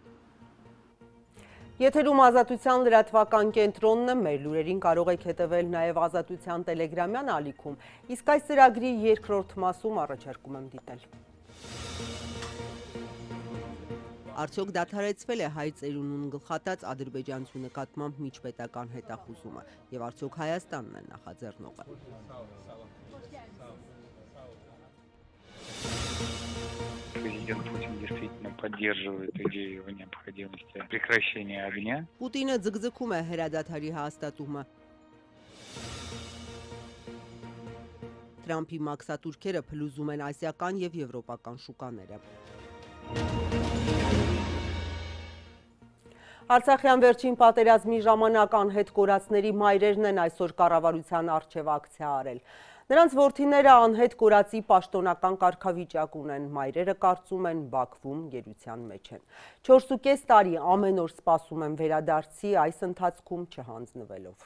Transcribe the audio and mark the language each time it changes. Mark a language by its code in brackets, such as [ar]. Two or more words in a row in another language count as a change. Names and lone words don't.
[hy] Եթերում Ազատության լրատվական կենտրոնն է, մեր լուրերին կարող եք հետևել նաև Ազատության տելեգրամյան ալիքում, իսկ այս ծրագրի երկրորդ մասում առաջարկում եմ դիտել։ Արդյոք դադարեցվել է հայ ծերունուն գլխատած ադրբեջանցու նկատմամբ միջպետական հետախուզումը եւ արդյոք Հայաստանն է նախաձեռնողը։ [ru] Президент Путин действительно поддерживает идею о необходимости прекращения огня. [hy] Պուտինը ձգձգում է հրադադարի հաստատումը։ Թրամփի մաքսատուրքերը փլուզում են ասիական եւ եվրոպական շուկաները։ Արցախյան վերջին պատերազմի ժամանակ անհետ կորածների մայրերն են այսօր կառավարության առջև ակցիա արել։ Նրանց որդիները անհետ կորածի պաշտոնական կարգավիճակ ունեն, մայրերը կարծում են Բաքվում գերության մեջ են։ 4.5 տարի ամեն օր սպասում են վերադարձի, այս ընթացքում չհանձնվելով։